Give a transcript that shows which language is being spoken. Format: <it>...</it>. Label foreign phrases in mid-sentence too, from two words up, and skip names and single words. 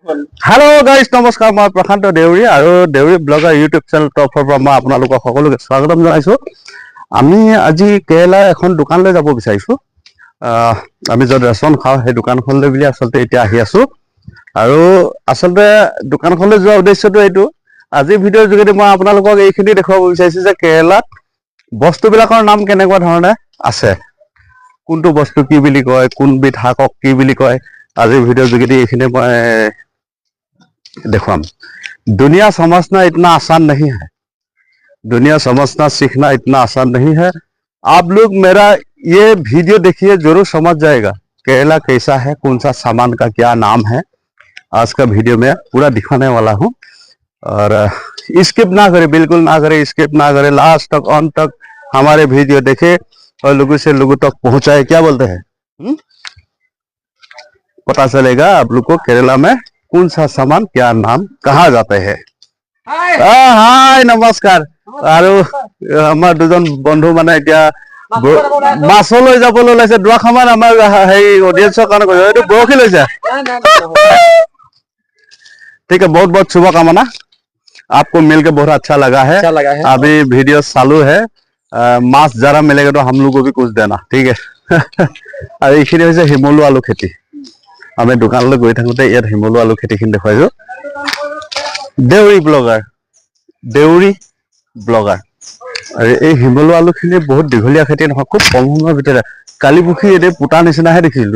<en>Hello guys</en> <hi>नमस्कार मैं प्रशांत देउरी और देउरी ब्लगर यूट्यूब चैनल तरफर</hi> <as>পৰা মই আপোনালোকক সকলোকে স্বাগতম জনাইছো। আমি আজি কেৰেলা এখন দোকানলৈ যাব বিচাৰিছো। আমি য'ত ৰেচন খাওঁ সেই দোকানখনলৈ বুলি আসলতে এতিয়া আহি আছো আৰু আসলতে দোকানখনলৈ যোৱাৰ উদ্দেশ্যটো এইটো। আজি ভিডিঅ'ৰ যোগেদি মই আপোনালোকক এইখিনি দেখুৱাব বিচাৰিছো যে কেৰেলাত বস্তুবিলাকৰ নাম কেনেকুৱা ধৰণে আছে, কোনটো বস্তু কি বুলি কয়, কোনবিধ শাকক কি বুলি কয়। আজি ভিডিঅ'ৰ যোগেদি এইখিনি মই</as> <hi>देखो दुनिया समझना इतना आसान नहीं है, दुनिया समझना सीखना इतना आसान नहीं है। आप लोग मेरा ये वीडियो देखिए जरूर समझ जाएगा केरला कैसा है, कौन सा सामान का क्या नाम है। आज का वीडियो में पूरा दिखाने वाला हूँ और स्किप ना करे, बिल्कुल ना करे, स्किप ना करे, लास्ट तक अंत तक हमारे वीडियो देखे और लोगों से लोगों तक पहुंचाए। क्या बोलते हैं, पता चलेगा आप लोग को केरला में कौन सा सामान क्या नाम कहा जाते हैं। हाय नमस्कार।</hi> <as>আৰু আমাৰ দুজন বন্ধু মানে এতিয়া মাছলৈ যাবলৈ ওলাইছে। দুৱাখামান আমাৰ হেৰি অডিয়েন্সৰ কাৰণে কৈছে এইটো বৰশী লৈছে।</as> <hi>ठीक है, बहुत बहुत शुभकामना। आपको मिलकर बहुत अच्छा लगा है। अभी वीडियो चालू है, माछ जरा मिलेगा तो हम लोग को भी कुछ देना, ठीक है।</hi> <as>और এইখিনি হৈছে হিমলু আলু খেতি। আমি দোকানলৈ গৈ থাকোতে ইয়াত হিমলু আলু খেতিখিনি দেখুৱাইছো। দেউৰী ব্লগাৰ আৰু এই হিমলু আলুখিনি বহুত দীঘলীয়া খেতি নহয়, খুব কম সময়ৰ ভিতৰতে কালি পুখুৰী এতিয়া পুতা নিচিনাহে দেখিছিলো।</as>